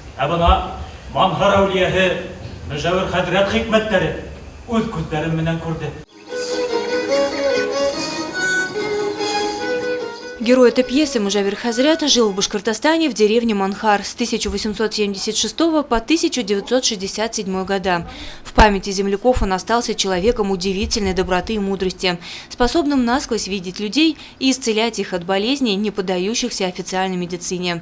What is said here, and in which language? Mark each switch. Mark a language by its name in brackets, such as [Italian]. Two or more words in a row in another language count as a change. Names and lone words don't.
[Turkmen] Бuna Manhar Avliyahi Mücevher Hazret hikmetleri öz gözlerim bilen gördüm. [Russian] Герой этой пьесы Мужавир Хазрят жил в Башкортостане в деревне Манхар с 1876 по 1967 года. В памяти земляков он остался человеком удивительной доброты и мудрости, способным насквозь видеть людей и исцелять их от болезней, не поддающихся официальной медицине.